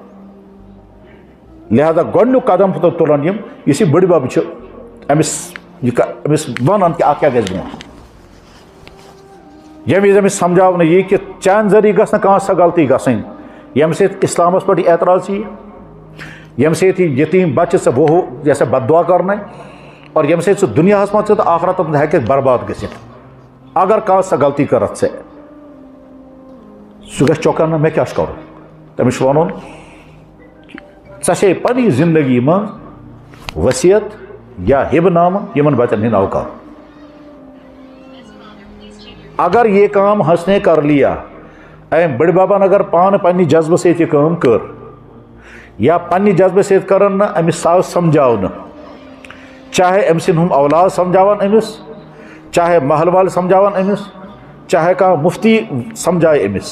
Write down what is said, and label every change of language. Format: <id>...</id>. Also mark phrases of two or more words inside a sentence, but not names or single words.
<ks>لہذا گۄڈنیُک قدم تُلن یِم، یُس یہِ بٕڑ بب چھُ أمِس ونن کہ اَتھ کیٛاہ گژھِ برونٛٹھ. ییٚمہِ وِزِ أمِس سمجھاونہٕ یی کہ چانہِ ذٔریعہٕ گژھِ نہٕ کانٛہہ سۄ غلطی گژھٕنۍ ییٚمہِ سۭتۍ اِسلامس پٮ۪ٹھ یہِ اعتراض ییہِ، ییٚمہِ سۭتۍ یہِ یتیٖم بچہِ ژےٚ</ks> <ur>وہ جیسے بد دعا</ur> <ks>کرنَے، اور ییٚمہِ سۭتۍ سُہ دُنیاہس منٛز تہِ تہٕ آخرتس منٛز ہیٚکہِ برباد گٔژھِتھ. اگر کانٛہہ سۄ غلطی کٔرتھ ژےٚ، سُہ گژھِ چۄکن نہٕ مےٚ کیٛاہ چھُ کرُن. تٔمِس چھُ ونُن ژےٚ چھے پننہِ زندگی منٛز وصیت یا ہبہٕ نامہٕ یِمن بچن ہٕنٛدۍ ناو کرُن.</ks> <ur>اگر یہ کام ہنس نے کر لیا،</ur> <ks>أمۍ بٕڑ ببن اگر پانہٕ پننہِ جذبہٕ سۭتۍ یہِ کٲم کٔر، یا پننہِ جذبہٕ سۭتۍ کٔرٕن نہٕ، أمِس آو سمجھاونہٕ، چاہے أمۍ سٕنٛدۍ ہُم اولاد سمجھاون أمِس، چاہے محل والہِ سمجھاون أمِس، چاہے کانٛہہ مُفتی سمجھایہِ أمِس.</ks>